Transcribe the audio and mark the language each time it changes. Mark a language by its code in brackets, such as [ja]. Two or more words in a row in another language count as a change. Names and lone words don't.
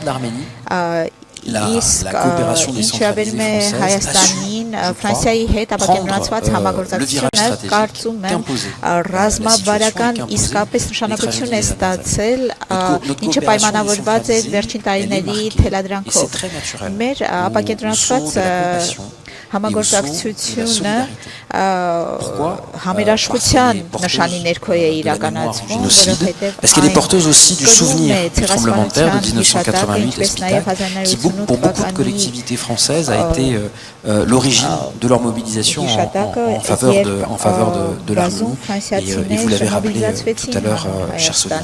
[hy] իսկ ինչավերում է Հայաստանին Ֆրանսիայի հետ ապակենտրոնացված համագործակցությունը կարծում եմ ռազմավարական իսկապես նշանակություն է ստացել, ինչը պայմանավորված է վերջին տարիների թելադրանքով։ Մեր ապակենտրոնացված համագործակցությունը համերաշխության նշանի ներքո է իրականացվում, որովհետև [fr] Est-ce qu'elle est porteuse aussi du souvenir du tremblement de terre de 1988 à Spital, qui pour beaucoup de collectivités françaises a été l'origine de leur mobilisation en faveur de l'harmonie. Et vous l'avez rappelé tout à l'heure, cher Sonia.